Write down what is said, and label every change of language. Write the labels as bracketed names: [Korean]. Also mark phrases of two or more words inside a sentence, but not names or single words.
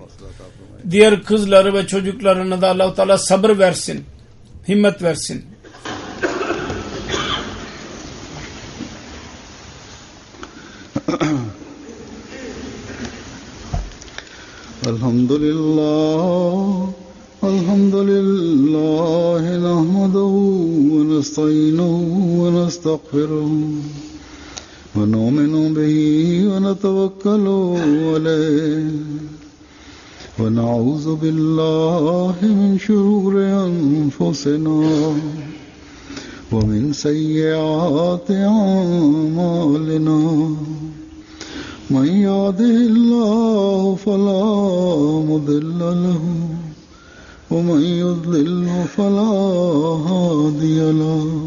[Turkish] Diğer kızları ve çocuklarına da Allah-u Teala sabır versin. Himmet versin. Elhamdülillah. [Arabic] الحمد لله نحمده ونستعينه ونستغفره ونؤمن به ونتوكل عليه ونعوذ بالله من شرور أنفسنا ومن سيئات أعمالنا من يهده الله فلا مضل له ومن يضلل فلا هادي له